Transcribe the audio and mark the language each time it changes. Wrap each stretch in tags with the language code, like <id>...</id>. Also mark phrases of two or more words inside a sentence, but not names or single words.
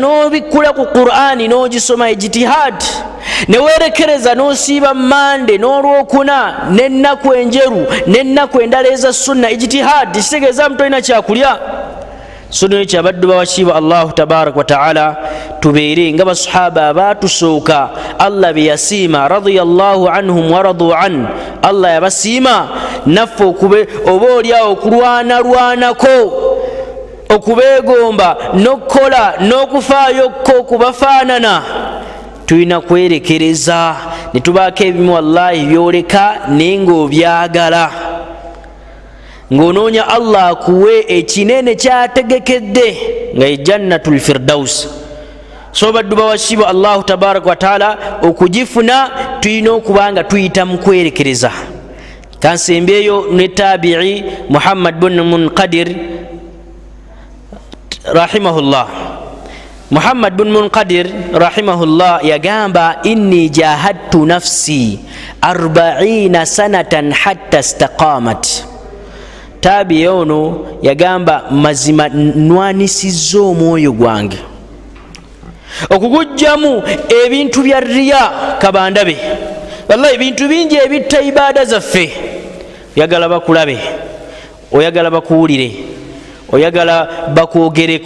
<lg>n'obikkula ku Qur'ani n'ogisoma ijtihad ne weerekereza n'osiiba Mande n'olwokuna n'ennaku enjeru n'ennaku endala eza sunna ijtihad kitegeeza mutolina kyakulya sunna kyabaddu bawakibwa</lg> <ar>الله تبارك وتعالى</ar> <lg>tubeere nga basahaba abatusooka Allah be yasiima</lg> <ar>رضي الله عنهم ورضوا عن الله</ar> <lg>yabasiima naffe okube oba oliawo okulwanalwanako okubeegomba n'okukola n'okufaayo okubafaanana tulina kwerekereza ne tubaako ebimu wallahi byoleka naye ng'obyagala ng'onoonya Allah akuwe ekinene kyategekedde nga ye</lg> <ar>جنة الفردوس.</ar> <lg>So baddu bawakibwa</lg> <ar>الله تبارك وتعالى</ar> <lg>okugifuna tulina okuba nga tuyita mu kwerekereza. Kansembeeyo ne tabi'i Muhammad bin Munqadir rahimahullah. Muhammad bin Munqadir rahimahullah yagamba</lg> <ar>إني جاهدت نفسي 40 سنة حتى استقامت.</ar> <lg>Tabi'i ono yagamba mazima nwanisizza omwoyo gwange okugujjamu ebintu bya riya kabandabe wallahi ebintu bingi ebitta ibada zaffe oyagala bakulabe oyagala bakuwulire oyagala bakwogereko</lg>